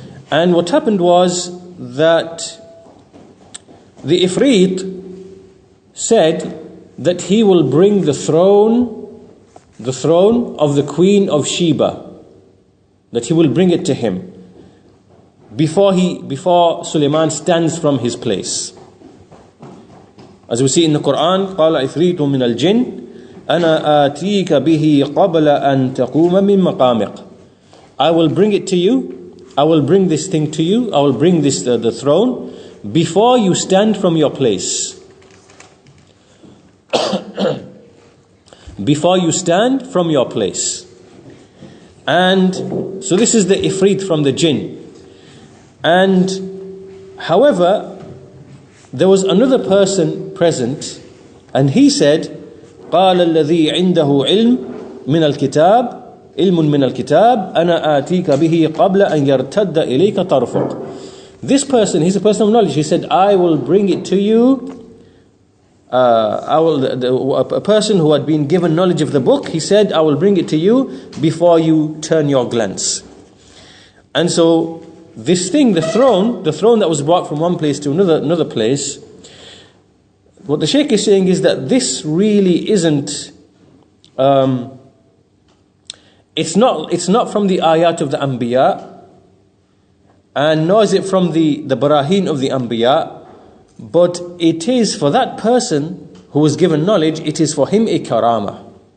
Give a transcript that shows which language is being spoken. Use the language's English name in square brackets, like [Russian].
[English] And what happened was that the Ifrit said that he will bring the throne of the Queen of Sheba, that he will bring it to him before Sulaiman stands from his place. As we see in the Quran, [Arabic] قال عفريت من الجن أنا آتيك به قبل أن تقوم من مقامك. [English] I will bring it to you. I will bring this thing to you. I will bring this the throne before you stand from your place. Before you stand from your place. And so this is the Ifrit from the jinn. And however, there was another person present, and he said, [Arabic] قال الذي عنده علم من الكتاب علم من الكتاب أنا آتيك به قبل أن يرتد إليك طرفك. [English] This person, he's a person of knowledge. He said, I will bring it to you. A person who had been given knowledge of the book, he said, I will bring it to you before you turn your glance. And so this thing, the throne that was brought from one place to another place, what the Shaykh is saying is that this really isn't, it's not from the ayat of the Anbiya, and nor is it from the Barahin of the Anbiya, but it is for that person who was given knowledge, it is for him a karama.